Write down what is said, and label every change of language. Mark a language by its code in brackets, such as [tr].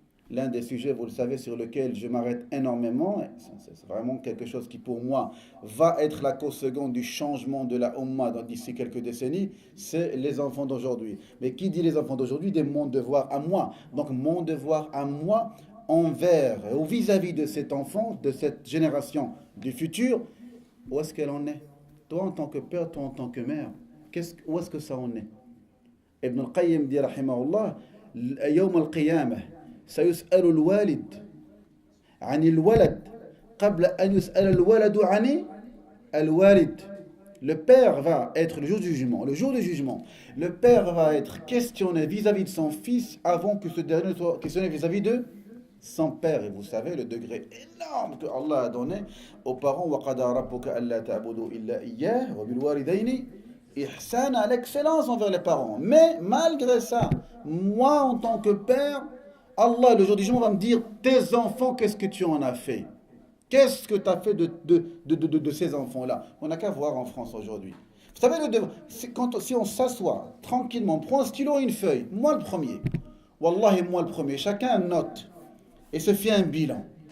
[fr] l'un des sujets, vous le savez, sur lequel je m'arrête énormément. C'est vraiment quelque chose qui, pour moi, va être la cause seconde du changement de la Ummah d'ici quelques décennies, c'est les enfants d'aujourd'hui. Mais qui dit les enfants d'aujourd'hui? Dit mon devoir à moi. Donc, mon devoir à moi envers ou vis-à-vis de cet enfant, de cette génération du futur, où est-ce qu'elle en est? Toi en tant que père, toi en tant que mère, où est-ce que ça en est? Ibn al-Qayyim dit, rahimahullah, [ar] يوم القيامة سيسأل الوالد عن الولد قبل أن يسأل الولد عن الوالد. [fr] Le père va être, le jour du jugement, le père va être questionné vis-à-vis de son fils avant que ce dernier soit questionné vis-à-vis de son père. Et vous savez le degré énorme que Allah a donné aux parents. [ar] وَقَضَى رَبُّكَ أَلَّا تَعْبُدُوا إِلَّا إِيَّاهُ وَبِالْوَالِدَيْنِ إِحْسَانًا, [fr] l'excellence envers les parents. Mais malgré ça, moi en tant que père, Allah le jour du jugement va me dire, tes enfants, qu'est-ce que tu en as fait? Qu'est-ce que tu as fait de ces enfants-là? On n'a qu'à voir en France aujourd'hui. Vous savez, si on s'assoit tranquillement, prend un stylo et une feuille, moi le premier, Wallahi, moi le premier, chacun note et se fait un bilan.